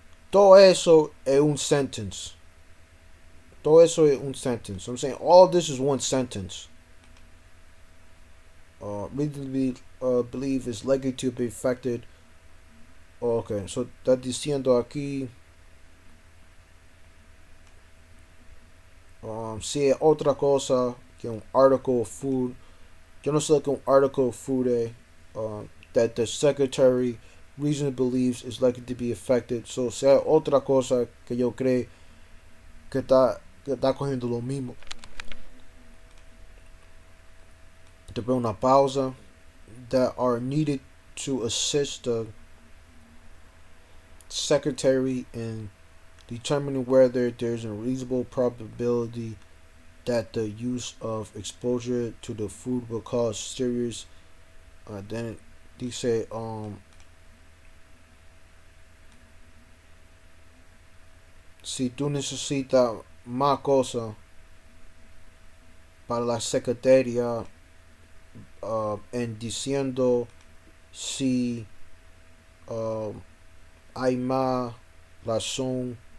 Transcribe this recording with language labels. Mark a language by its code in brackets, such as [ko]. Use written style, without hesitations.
[es] Todo eso es un sentence. Todo eso es un sentence. [en] So I'm saying all of this is one sentence. Reasonably believe is likely to be affected. [es] Oh, okay, so está diciendo aquí. Si es otra cosa que un article of food. Yo no sé lo que un article of food es. [en] That the secretary reasonably believes is likely to be affected. [es] So si hay otra cosa que yo creo que está cogiendo lo mismo. Te pongo una pausa. [en] That are needed to assist the secretary in determining whether there's a reasonable probability that the use of exposure to the food will cause serious. Then they say, [es] si tú necesitas más cosas para la secretaria, en diciendo si hay más razón,